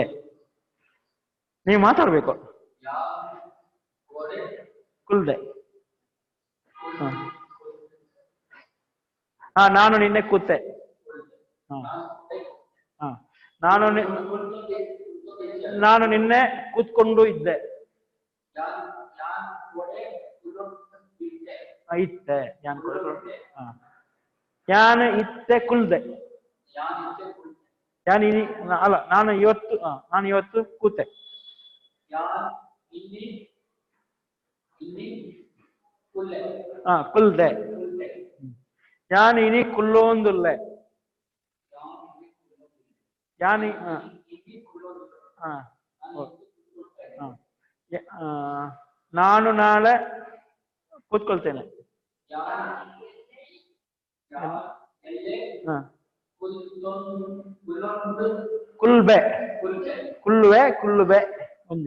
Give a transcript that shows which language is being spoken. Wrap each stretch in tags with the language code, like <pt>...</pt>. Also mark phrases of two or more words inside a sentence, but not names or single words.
<kn>ನೀವು ಮಾತಾಡ್ಬೇಕು. ಕುಲ್ದೆ. ನಾನು ನಿನ್ನೆ ಕೂತೆ. ನಾನು ನಿನ್ನೆ ಕೂತ್ಕೊಂಡು ಇದ್ದೆ.</kn> <tcy>ಇತ್ತೆ, ಯಾನ್ ಇತ್ತೆ ಕುಲ್ದೆ.</tcy> <kn>ಅಲ್ಲ, ನಾನು ಇವತ್ತು ಕೂತೆ.</kn> <tcy>ಕುಲ್ದೆ. ಯಾನ್ ಇನಿ ಕುಲ್ಲೋಂದುಲ್ಲೆ.</tcy> <kn>ಯಾನಿ ನಾನು ನಾಳೆ ಕೂತ್ಕೊಳ್ತೇನೆ.</kn> <tcy>ಕುಲ್ಬೆ, ಕುಲ್ಲುವೆ, ಕುಲ್ಲುಬೆ ಒಂದೇ</tcy>